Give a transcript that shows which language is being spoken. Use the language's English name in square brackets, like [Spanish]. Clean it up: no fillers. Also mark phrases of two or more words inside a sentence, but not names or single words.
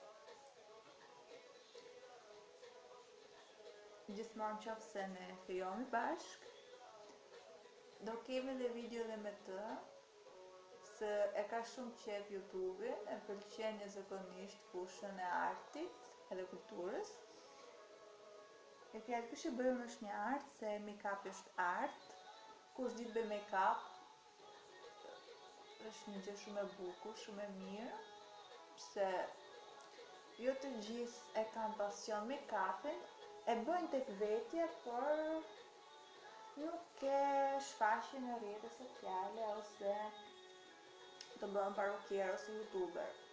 [Albanian] Gjithmonë qofse ne krijohemi bashk, do kemi dhe video dhe me të, se e ka shumë qef YouTube-in, e pëlqen zakonisht fushën e artit edhe kulturës. E fjalë kush e bëjmë është një art, se make-up është art, kush di të bëj make-up është një gjë shumë e bukur, shumë e mirë, se jo të gjithë e kanë pasion make-upin, e bëjnë tek vetja, por nuk e shfaqin në rrjetet sociale ose të bëhen parukyer ose youtuber.